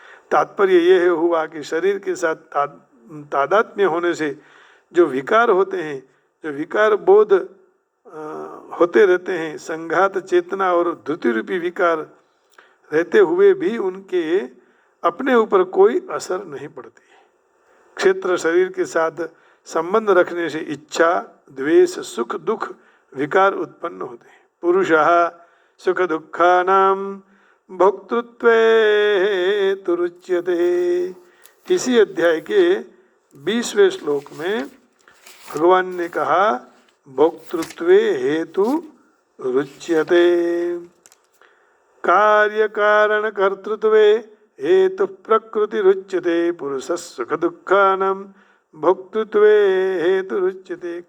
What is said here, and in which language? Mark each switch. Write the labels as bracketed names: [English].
[Hindi] तात्पर्य यह हुआ कि शरीर के साथ तादात्म्य होने से जो विकार होते हैं, जो विकार बोध होते रहते हैं, संघात चेतना और धृति रूपी विकार रहते हुए भी उनके अपने ऊपर कोई असर नहीं पड़ती। क्षेत्र शरीर के साथ संबंध रखने से इच्छा, द्वेष, सुख दुख विकार उत्पन्न होते हैं। [Sanskrit] पुरुषः सुख दुखानां भोक्तृत्वे तुरुच्यते। [Hindi] इसी अध्याय के 20वें श्लोक में भगवान ने कहा [Sanskrit] भोक्तृत्वे हेतु रुच्यते, कार्य कारण कर्तृत्वे हेतु प्रकृति रुच्यते, पुरुष सुख दुखानां भोक्तृत्वे हेतु रुच्यते।